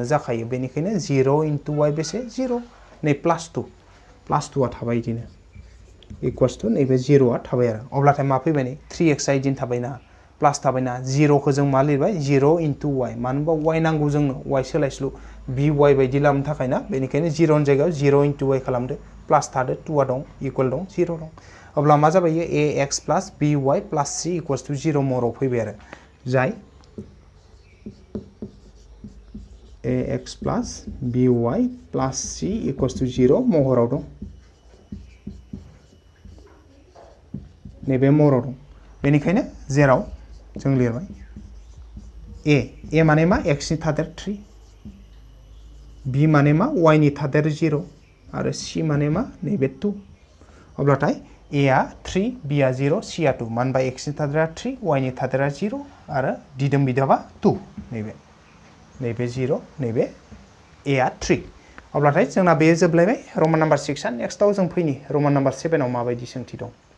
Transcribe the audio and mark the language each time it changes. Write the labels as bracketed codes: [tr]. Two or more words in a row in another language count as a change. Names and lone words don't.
[brx] जाखायो बेनिखायनो [en] 0 into y [brx] बेसे 0 नै प्लास 2 आ थाबाय इदिनो [en] equals to [brx] नैबे 0 आ थाबाय आरो अब्लाथाय मा फैबाय नै 3x आ इदिनो थाबायना प्लास थाबायना 0 खौ जों मा लिरबाय [en] 0 into y [brx] मानो होनबा y नांगौ जोंनो y सोलायस्लु by बायदि लाबोनो थाखाय ना बेनिखायनो 0 नि जायगायाव [en] 0 into y [brx] खालामदो प्लास थादो 2 आ दं इक्वल दं 0 दं अब्ला मा जाबाय [en] ax plus by plus c equals to 0 [brx] महराव फैबाय आरो जाय [en] ax plus by plus c equals to 0 [brx] महराव दं नैबे महराव दं बेनिखायनो जेराव जों लिरबाय a माने मा x नि थादेर 3 b माने मा y नि थादेर 0 आरो c माने मा नैबे 2 अब्लाथाय a आ 3 b आ 0 c आ 2 मानो होनबा x नि थादेरा 3 y नि थादेरा 0 आरो दिदोम बिदाबा 2 नैबे नैबे 0 नैबे a आ 3 अब्लाथाय जोंना बे जोबलायबाय [en] Roman number 6 [brx] आ नेक्स्टआव जों फैनि [en] Roman number 7 [brx] आव माबायदि सोंथि दं